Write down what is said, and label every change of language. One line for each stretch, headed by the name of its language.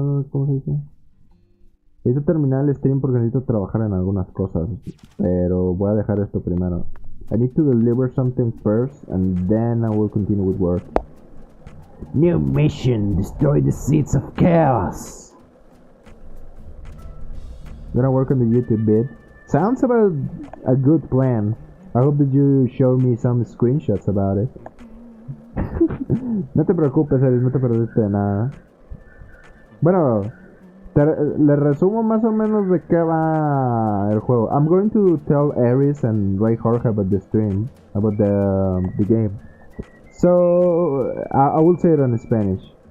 Spanish: ¿Cómo se dice? Necesito terminar el stream porque necesito trabajar en algunas cosas. Pero voy a dejar esto primero.
English: I need to deliver something first and then I will continue with work. New mission, destroy the seeds of chaos. Gonna work on the YouTube bit. Sounds about a good plan. I hope that you show me some screenshots about it.
Spanish: No te preocupes, Eric, no te perdiste de nada. Bueno, Le resumo más o menos de qué va el juego.
English: I'm going to tell Aries and Ray Jorge about the stream, about the game. So I will say it in Spanish.